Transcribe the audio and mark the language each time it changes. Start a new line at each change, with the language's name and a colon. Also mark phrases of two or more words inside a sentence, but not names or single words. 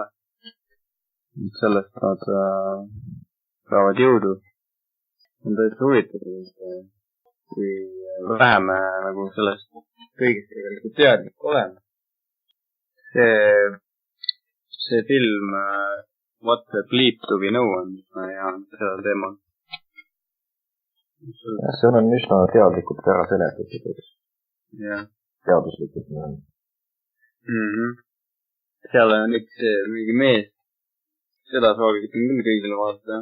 Estonian: Sellest nad saavad jõudu. On tõesti huvitatud, kui vähem nagu sellest kõigest tegelikult teadlik olema. See film What the Bleep to be know on ja sellel teemal. See on üsna teadlikult ära seletatud. Jah. Teaduslikult. Seal on üks mingi mees, seda soovitan küll kõigile vaadata.